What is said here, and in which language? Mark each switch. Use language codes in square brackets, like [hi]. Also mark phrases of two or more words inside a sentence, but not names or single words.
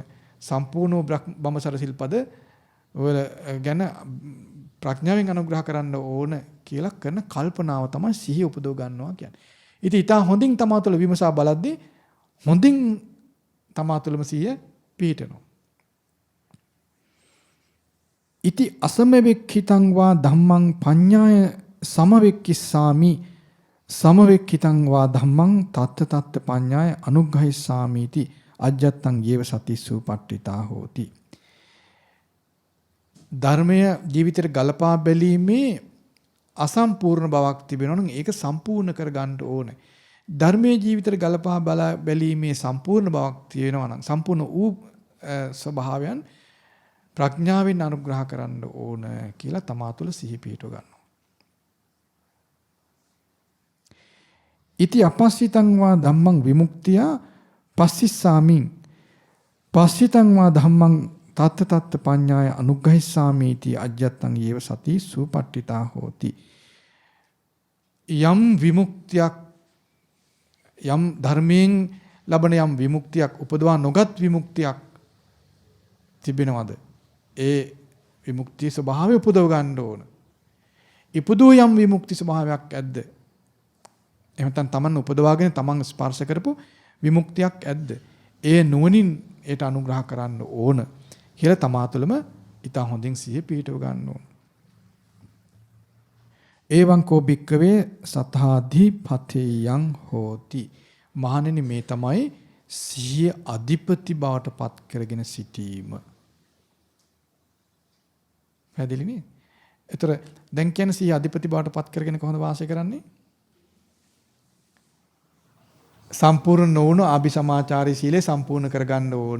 [si] සම්පූර්ණ බඹසර සිල්පද වල ගැන ප්‍රඥාවෙන් අනුග්‍රහ කරන්න ඕන කියලා කරන කල්පනාව තමයි සිහිය උපදව ගන්නවා කියන්නේ. ඉතින් ඊට හොඳින් තමා තුළ විමසා බලද්දී හොඳින් තමා තුළම සිහිය පිහිටනවා. [pi] ඉති අසමවෙක්ඛිතං වා ධම්මං පඤ්ඤාය සමවෙක්ඛිස්සාමි සමවෙක්ඛිතං වා ධම්මං තත්ත තත්ත පඤ්ඤාය අනුග්‍රහිස්සාමි इति අජ්ජත්තං යේව සතිස්සු පට්ඨිතා හෝති. [si] ධර්මය ජීවිතයට ගලපා බැලීමේ අසම්පූර්ණ බවක් තිබෙනවා නම් ඒක සම්පූර්ණ කර ගන්න ඕනේ. ධර්මයේ ජීවිතයට ගලපා බැලීමේ සම්පූර්ණ බවක් තියෙනවා නම් සම්පූර්ණ වූ ස්වභාවයන් ප්‍රඥාවෙන් අනුග්‍රහ කරන්න ඕන කියලා තමා තුළ සිහි පිහිටව ගන්නවා. [pi] ඉති අපස්සිතං වා ධම්මං විමුක්තිය පස්සිස්සාමින් පස්සිතං වා ධම්මං තත්ත තත්ත පඤ්ඤාය අනුග්‍රහිස්සාමි इति අජ්ජත්තං යේව සති සුපට්ඨිතා හෝති. [si] යම් විමුක්තියක් යම් ධර්මයෙන් ලබන යම් විමුක්තියක් උපදවා නොගත් විමුක්තියක් තිබෙනවද? ඒ විමුක්තිය ස්වභාවය උපදව ගන්න ඕන. ඉපදූ යම් විමුක්ති ස්වභාවයක් ඇද්ද? එහෙම නැත්නම් තමන් උපදවාගෙන තමන් ස්පර්ශ කරපු විමුක්තියක් ඇද්ද? ඒ නුවණින් ඒට අනුග්‍රහ කරන්න ඕන කියලා තමා තුළම ඊට හොඳින් සිහිය පිහිටව ගන්න ඕන. [pi] එවං කෝ භික්කවේ සතාධිපතේයං හෝති. [si] මහණෙනි මේ තමයි සිහිය අධිපති බවට පත් කරගෙන සිටීම. පැහැදිලි නේ? ඒතර දැන් කියන්නේ සිහිය අධිපති බවට පත් කරගෙන කොහොමද වාසය කරන්නේ? සම්පූර්ණ නොවුණු අபிසමාචාරී සීලය සම්පූර්ණ කරගන්න ඕන.